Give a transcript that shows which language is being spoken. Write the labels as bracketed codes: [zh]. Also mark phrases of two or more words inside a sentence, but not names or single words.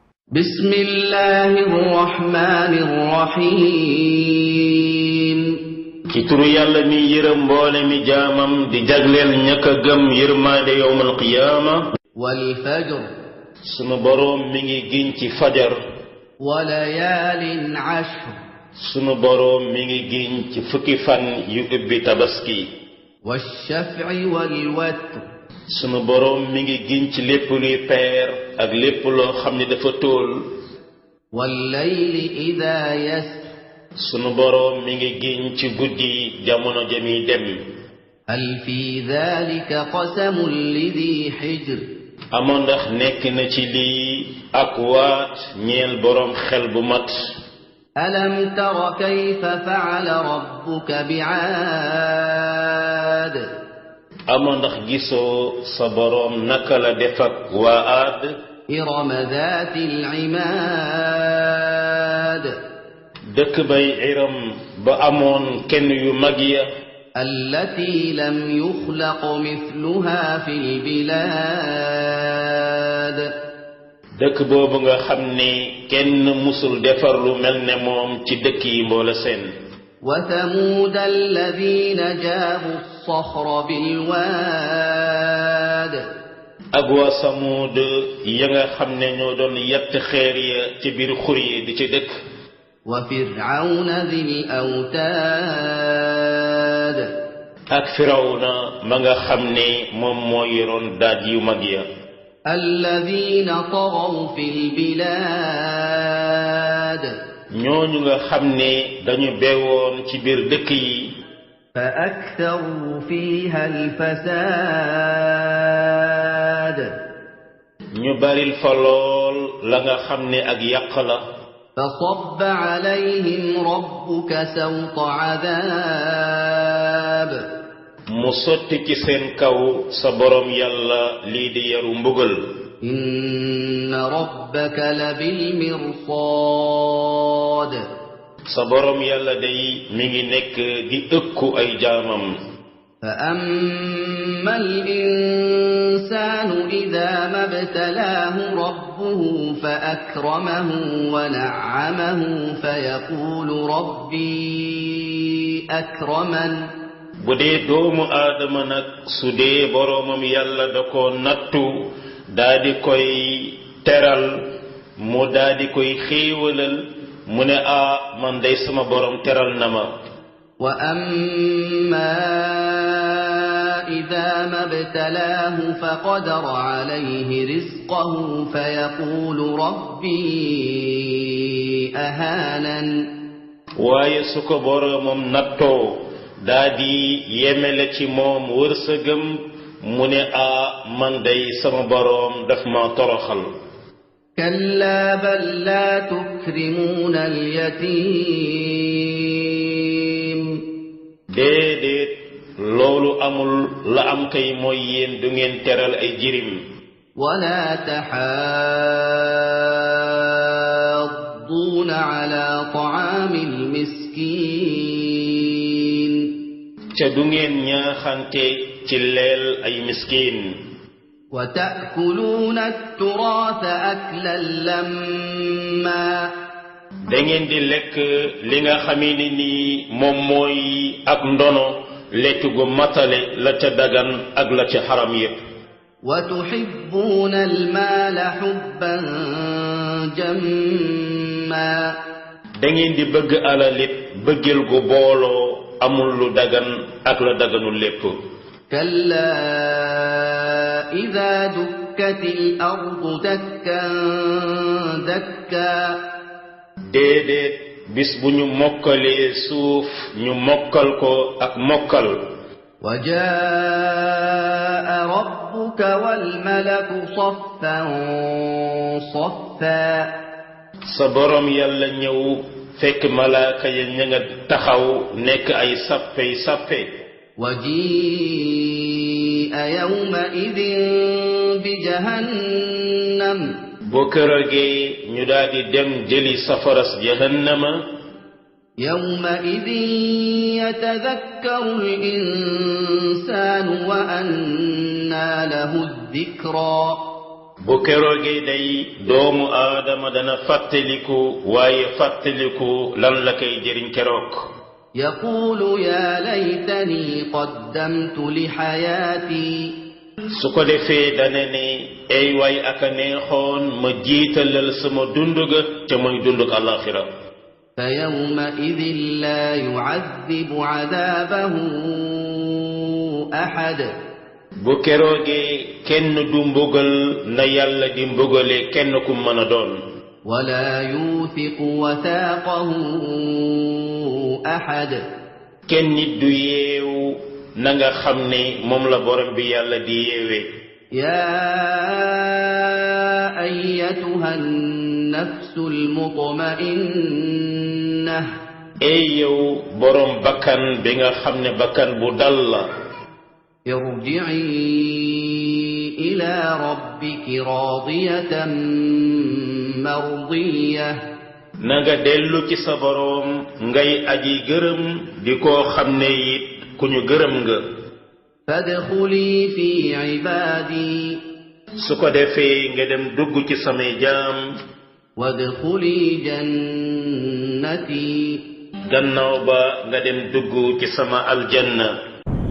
[ar] بسم الله الرحمن الرحيم [wo] ci turu yàlla mi yërëm mboole mi jaamam di jagleel ñaka gëm yërmaande [ar] يوم القيامة والفجر [wo] sunu boroom mi ngi giñ ci fajar [ar] وليال عشر [wo] sunu boroom mi ngi giñ ci fukki fan yu ubbi tabaski [ar] والشفع والوتر [wo] sunu boroom mi ngi giñ ci lépp luy peer ak lépp loo xam ne dafa tóol [ar] والليل إذا يسر [wo] sunu boroom mi ngi giñ ci guddi jamono jami dem [ar] هل في ذلك قسم لذي حجر [wo] amoo ndax nekk na ci lii ak waat ñeel boroom xel bu mat [ar] ألم تر كيف فعل ربك بعاد [wo] amoo ndax gisoo sa boroom naka la def ak waa Aad [ar] إرم ذات العماد [wo] dëkk bay Iram ba amoon kenn yu mag ya [ar] التي لم يخلق مثلها في البلاد [wo] dëkk boobu nga xam ne kenn musul defar lu mel ne moom ci dëkk yi mboola seen [ar] وثمود الذين جابوا الصخر بالواد [wo] ak waa Samuud ya nga xam ne ñoo doon yett xeer ya ci biir xur yi di ci dëkk [ar] وفرعون ذي الأوتاد [wo] ak Firawna ma nga xam ne moom moo yoroon daaj yu mag ya [ar] الذين طغوا في البلاد [wo] ñooñu nga xam ne dañu beewoon ci biir dëkk yi [ar] فأكثروا فيها الفساد [wo] ñu baril fa lool la nga xam ne ak yàq la [ar] فصب عليهم ربك سوط عذاب [wo] mu sotti ci seen kaw sa borom yàlla lii di yaru mbugal [ar] إن ربك لبالمرصاد [wo] sa borom yàlla day mi ngi nekk di ëkku ay jaamam [ar] فأما الإنسان إذا ما ابتلاه ربه فأكرمه ونعمه فيقول ربي أكرمن [wo] bu dee doomu aadama nag su dee boroomam yàlla da ko nattu daa di koy teral mu daa di koy xéewalal mu ne man day sama borom teral na ma [ar] وأما إذا ما ابتلاه فقدر عليه رزقه فيقول ربي أهانن [wo] waaye su ko boroomam nattoo daa di yemele ci moom wërsëgam mu ne man day sama boroom daf ma toroxal [ar] كلا بل لا تكرمون اليتيم [wo] déedéet loolu amul la am kay mooy yéen du ngeen teral ay jirim [ar] ولا تحاضون على طعام المسكين [wo] ca du ngeen ñaaxante ci leel ay miskin [ar] وتأكلون التراث أكلا لما [wo] da ngeen di lekk li nga xamee ni nii moom mooy ak ndono lekk gu matale la ca dagan ak la ca xaram yépp [ar] وتحبون المال حبا جما [wo] da ngeen di bëgg alalit bëggel gu booloo amul lu dagan ak la daganul lépp [ar] كلا إذا دكت الأرض دكا دكا [wo] déedéet bis bu ñu mokkalee suuf ñu mokkal ko ak mokkal [ar] وجاء ربك والملك صفا صفا [wo] sa borom yàlla ñëw fekk malaaka ya ña nga taxaw nekk ay sappey sappe [ar] وجيء يومئذ بجهنم [wo] boo këragee ñu daldi dem jëli safaras jahannama [ar] يومئذ يتذكر الإنسان وأنى له الذكرى [wo] bu keroogee day doomu aadama dana fàttaliku waaye fàttaliku lan la koy jëriñ keroog. [ar] يقول يا ليتني قدمت لحياتي [wo] su ko defee dana ne ay waay aka neexoon ma jiitalal sama dunduga te muy dundug alaxira. [ar] فيومئذ لا يعذب عذابه أحد [wo] bu keroogee kenn du mbugal na yàlla di mbugale kenn ku mën a doon. [ar] ولا يوثق وثاقه أحد [wo] kenn nit du yeewu na nga xam ne moom la borom bi yàlla di yeewee. [ar] يا أيتها النفس المطمئنة [wo] ey yow borom bakkan bi nga xam ne bakkan bu dal la. [ar] ارجعي إلى ربك راضية مرضية [wo] na nga dellu ci sa boroom ngay aji gërëm di koo xam ne it ku ñu gërëm nga. [ar] فادخلي في عبادي [wo] su ko defee nga dem dugg ci samay jaam. [ar] وادخلي جنتي [wo] gannaaw ba nga dem dugg ci sama aljanna.